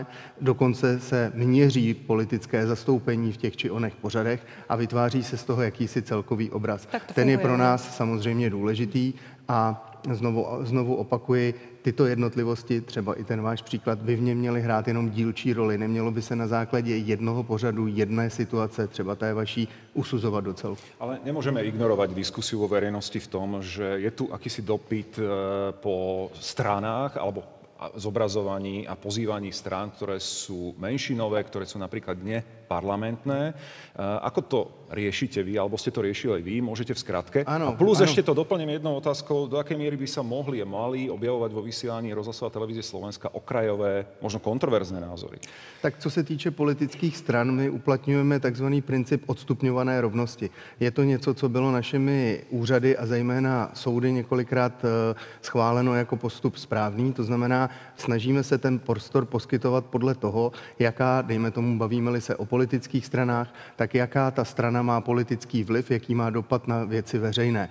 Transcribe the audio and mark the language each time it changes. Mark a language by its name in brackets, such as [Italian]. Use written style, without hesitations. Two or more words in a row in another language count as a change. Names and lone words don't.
[Czech] Dokonce se měří politické zastoupení v těch či onech pořadech a vytváří se z toho jakýsi celkový obraz. Ten je pro nás samozřejmě důležitý a znovu opakuji, tyto jednotlivosti, třeba i ten váš příklad, by v něm měly hrát jenom dílčí roli. Nemělo by se na základě jednoho pořadu, jedné situace, třeba té vaší, usuzovat do celku. [Slovak] Ale nemôžeme ignorovať diskusiu vo verejnosti v tom, že je tu akýsi dopyt po stranách alebo zobrazovaní a pozývaní strán, ktoré sú menšinové, ktoré sú napríklad neparlamentné. Ako to riešite vy, alebo ste to riešili aj vy, môžete v skratke? [Czech] Ano, [Slovak] a plus ešte to doplním jednou otázkou, do akej miery by sa mohli a mali objavovať vo vysielaní rozhlasová televízie Slovenska okrajové, možno kontroverzné názory? [Czech] Tak co se týče politických stran, my uplatňujeme takzvaný princip odstupňované rovnosti. Je to něco, co bylo našimi úřady a zejména soudy několikrát schváleno jako postup správný, to znamená, snažíme se ten prostor poskytovat podle toho, jaká, dejme tomu, bavíme-li se o politických stranách, tak jaká ta strana má politický vliv, jaký má dopad na věci veřejné.